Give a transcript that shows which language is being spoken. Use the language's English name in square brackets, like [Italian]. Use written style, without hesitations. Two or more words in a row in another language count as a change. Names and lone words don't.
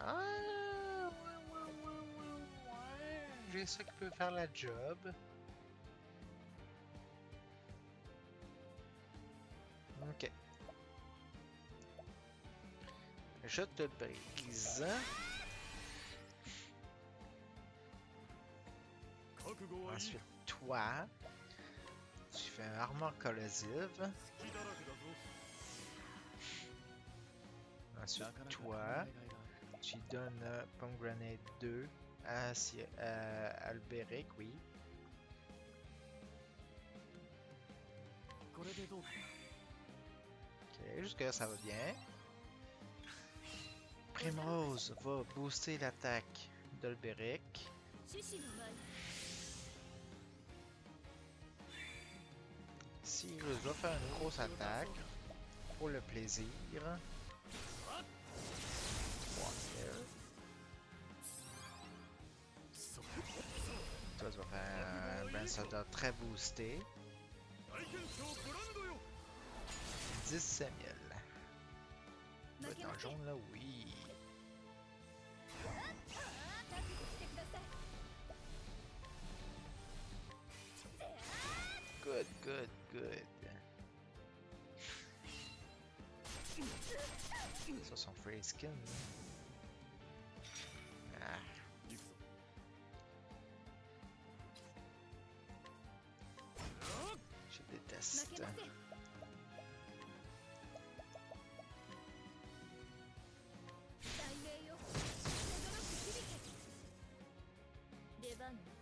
[French] ouais. J'ai ça qui peut faire la job. Ok. Je te brise. [Japanese] 覚悟はいい [French] Ensuite, toi, tu fais un armor corrosive. [Japanese] 隙だらけだぞ [French] Ensuite, [Japanese] なかなか考え [French] toi, [Japanese] がいがある [French] tu donnes Pomegranate 2 à Alberic, oui. [Japanese] これでどうか [French] Ok, jusque là ça va bien. Primrose va booster l'attaque d'Alberic. [Japanese] 獅子の舞 [French] Cyrus va faire une grosse attaque pour le plaisir. Walker. Toi, tu vas faire un Brand Soldier très boosté. [Japanese] 大元将ブランドよ [French] 17 000. [Japanese] 負 [French] Ouais, [Japanese] け [French] dans [Japanese] ま [French] le [Japanese] せん [French] jaune là, oui. [Japanese] 覚悟してください [English] Good, good, good. [French] Ça, son free skin. Ah. [Japanese] 行くぞ雷鳴よ轟く響け出番